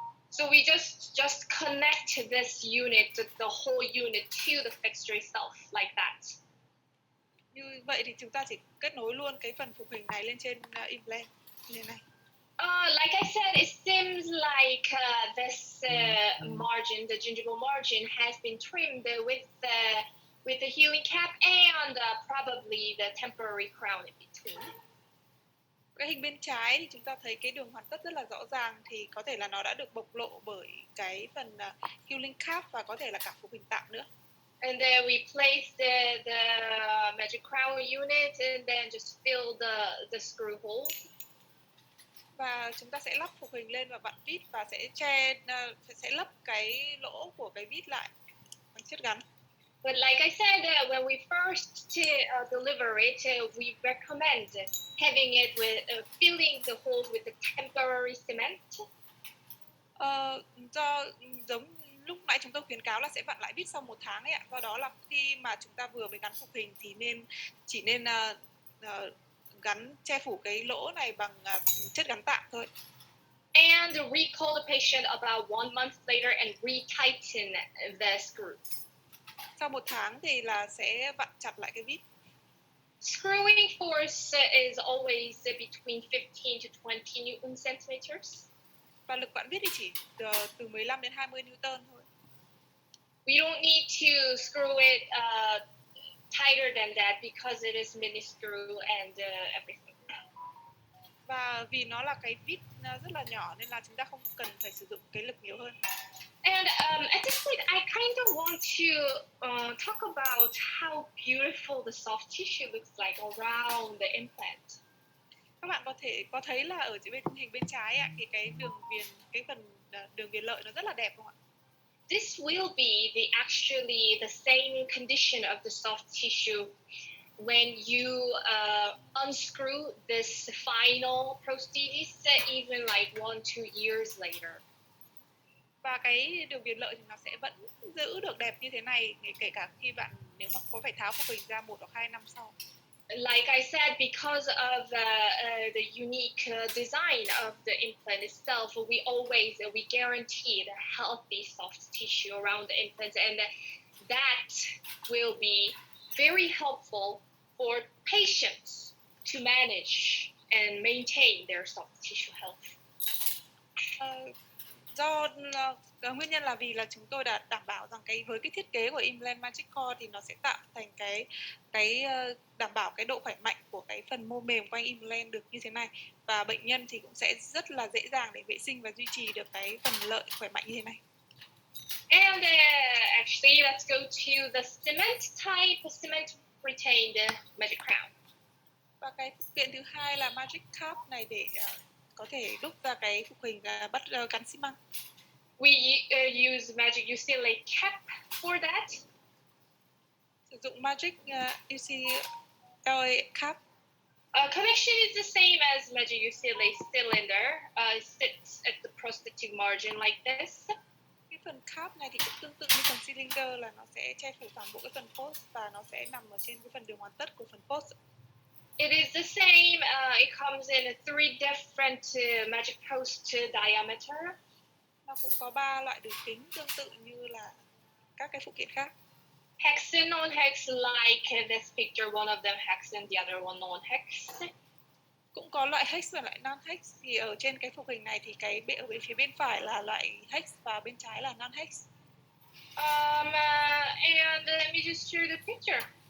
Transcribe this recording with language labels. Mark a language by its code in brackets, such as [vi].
[en] So we just connect this unit, the whole unit to the fixture itself, like that. [vi] Như vậy thì chúng ta chỉ kết nối luôn cái phần phục hình này lên trên implant như thế này. [en] Like I said, it seems like this margin, the gingival margin, has been trimmed with the healing cap and probably the temporary crown in between. [vi] Cái hình bên trái thì chúng ta thấy cái đường hoàn tất rất là rõ ràng, thì có thể là nó đã được bộc lộ bởi cái phần healing cap và có thể là cả phục hình tạm nữa. [en] And then we place the magic crown unit and then just fill the screw holes. [vi] Và chúng ta sẽ lắp phục hình lên và vặn vít và sẽ lấp cái lỗ của cái vít lại bằng chất gắn. [en] But like I said, when we first deliver it, we recommend having it with filling the holes with the temporary cement. [vi] Do giống lúc nãy chúng tôi khuyến cáo là sẽ vặn lại vít sau 1 tháng ấy ạ. Do đó là khi mà chúng ta vừa mới gắn phục hình thì chỉ nên gắn che phủ cái lỗ này bằng chất gắn tạm thôi. [en] And recall the patient about 1 month later and retighten the screw. [vi] Sau 1 tháng thì là sẽ vặn chặt lại cái vít. [en] Screwing force is always between 15 to 20 Newton centimeters. [vi] Và lực vặn vít thì chỉ từ 15 đến 20 Newton thôi. [en] We don't need to screw it tighter than that because it is mini screw and everything. [vi] Và vì nó là cái vít rất là nhỏ nên là chúng ta không cần phải sử dụng cái lực nhiều hơn. [en] And at this point, I kind of want to talk about how beautiful the soft tissue looks like around the implant. [vi] Các bạn có thấy là ở bên hình bên trái ạ, thì cái phần đường viền lợi nó rất là đẹp không ạ? [en] this will be actually the same condition of the soft tissue when you unscrew this final prosthesis, even like 1-2 years later. [vi] Và cái điều biệt lợi thì nó sẽ vẫn giữ được đẹp như thế này, kể cả khi bạn nếu mà có phải tháo phục hình ra 1 hoặc 2 năm sau. [en] Like I said, because of the unique design of the implant itself, we guarantee the healthy soft tissue around the implant, and that will be very helpful for patients to manage and maintain their soft tissue health. [vi] Do nguyên nhân là vì là chúng tôi đã đảm bảo rằng với cái thiết kế của implant Magic Core thì nó sẽ tạo thành cái đảm bảo cái độ khỏe mạnh của cái phần mô mềm quanh implant được như thế này, và bệnh nhân thì cũng sẽ rất là dễ dàng để vệ sinh và duy trì được cái phần lợi khỏe mạnh như thế này. [en] And actually, let's go to the cement retained Magic Crown. [vi] Và cái phụ kiện thứ hai là Magic Cap này để có thể đúc ra cái phục hình gắn xi măng. [en] We use Magic UCLA cap for that. [vi] Sử dụng Magic UCLA cap. [en] Connection is the same as Magic UCLA cylinder. It sits at the prosthetic margin like this. [vi] Cái phần cap này thì cũng tương tự như phần cylinder, là nó sẽ che phủ toàn bộ cái phần post và nó sẽ nằm ở trên cái phần đường hoàn tất của phần post. [en] It is the same. It comes in 3 different Magic post diameter. [vi] Nó cũng có 3 loại đường kính tương tự như là các cái phụ kiện khác. [en] Hex and non-hex, like this picture, one of them hex and the other one non-hex. [vi] Cũng có loại hex và loại non-hex. Thì ở trên cái phục hình này thì ở bên phía bên phải là loại hex và bên trái là non-hex. [en] And let me just show the picture.